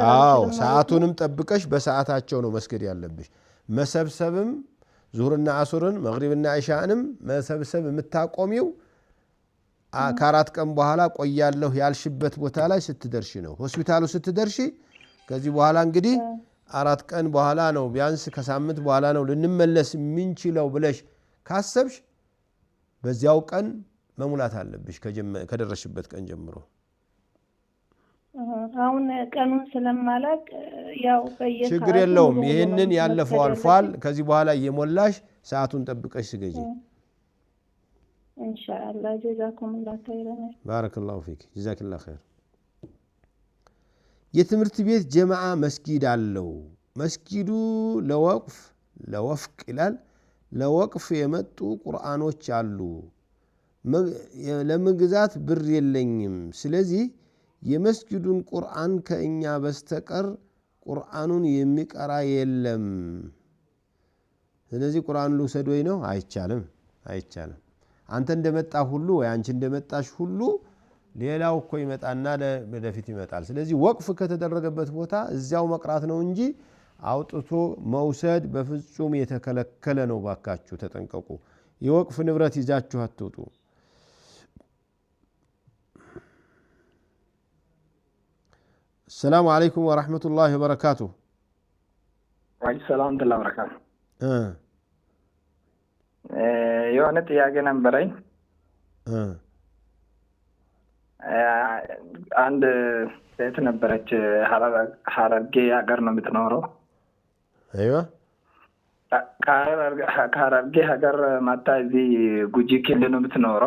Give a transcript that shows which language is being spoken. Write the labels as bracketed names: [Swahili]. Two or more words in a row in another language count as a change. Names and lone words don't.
[Amharic] አዎ ሰዓቱንም ጠብቀሽ በሰዓታቸው ነው መስገድ ያለብሽ መሰብሰብም ዙህርና አሱርን መግሪብና ኢሻንም መሰብሰብ የምታቆሚው ከ4 ቀን በኋላ ቆያለሁ ያልሽበት ቦታ ላይ ስትደርሺ ነው ሆስፒታሉ ስትደርሺ ከዚህ በኋላ እንግዲህ 4 ቀን በኋላ ነው ቢያንስ ከሳምንት በኋላ ነው ልንመለስ ምንችለው ብለሽ ካሰብሽ በዚያው ቀን መሙላት አለብሽ ከደረሽበት ቀን ጀምሮ አሁን ቀኑን ስለማላቅ ያው በየሰዓቱ ችግር የለውም ይሄንን ያለፈው አልፏል ከዚህ በኋላ እየሞላሽ ሰዓቱን ጠብቀሽ ስገጂ [Arabic] إن شاء الله جزاكم الله خيرا بارك الله فيك جزاك الله خير [Amharic] የትምህርት ቤት ጀማዓ መስጊድ አለው። መስጊዱ ለወፍቅ ይላል ለወቅፍ የመጡ ቁርአኖች አሉ። ለመግዛት ብር የለኝም። ስለዚህ የመስጊዱን ቁርአን ከእኛ በስተቀር ቁርአኑን የሚቀራ የለም። ስለዚህ ቁርአን ልውሰድ ወይ ነው? አይቻልም። አንተ እንደመጣ ሁሉ ወይ አንቺ እንደመጣሽ ሁሉ ሌላው እኮ ይመጣና ወደፊት ይመጣል። ስለዚህ ወቅፍ ከተደረገበት ቦታ እዚያው መቅራት ነው እንጂ አውጥቶ መውሰድ በፍጹም የተከለከለ ነው። ባካችሁ ተጠንቀቁ። የወቅፍ ንብረት ይዛችሁ አትውጡ። [Arabic] السلام عليكم ورحمة الله وبركاته. وعليكم السلام ورحمة الله وبركاته. [Amharic] የሆነ ጥያቄ ነበረኝ። አንድ ሴት ነበረች ሐረርጌ ሀገር ነው የምትኖረው። አይዋ ከሐረርጌ ሀገር መጣ እዚህ ጉጂ ክልል ነው የምትኖረው።